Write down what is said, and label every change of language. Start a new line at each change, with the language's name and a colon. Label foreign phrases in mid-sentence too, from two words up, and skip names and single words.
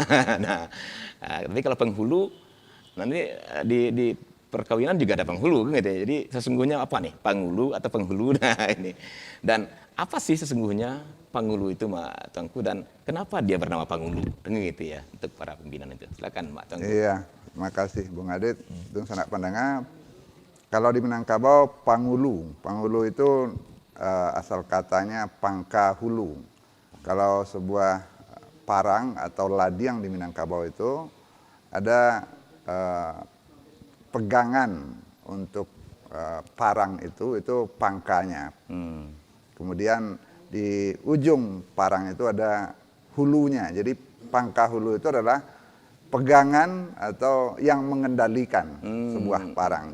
Indonesian: Nah, tapi kalau penghulu nanti di perkawinan juga ada penghulu gitu ya. Jadi sesungguhnya apa nih Pangulu atau penghulu? Nah ini. Dan apa sih sesungguhnya Pangulu itu Mak Tuanku, dan kenapa dia bernama Pangulu? Gitu ya untuk para pimpinan itu. Silakan Mak Tuanku. Iya, terima kasih Bung Adit. Itu sanak pandangan Kalau di Minangkabau Pangulu. Pangulu itu asal katanya pangka hulu. Kalau sebuah parang atau ladiang di Minangkabau itu ada pegangan untuk parang itu pangkanya. Kemudian di ujung parang itu ada hulunya. Jadi pangka hulu itu adalah pegangan atau yang mengendalikan sebuah parang.